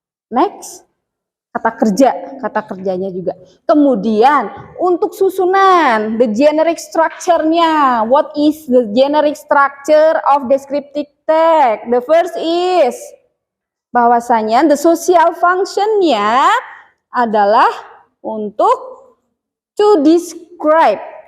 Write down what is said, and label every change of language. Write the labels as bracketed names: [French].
[Indonesian] Next, kata kerjanya juga. Kemudian untuk susunan, the generic structure-nya. [English] What is the generic structure of descriptive text? The first is [Indonesian] bahwasanya [English] the social function-nya [Indonesian] adalah untuk [English] to describe.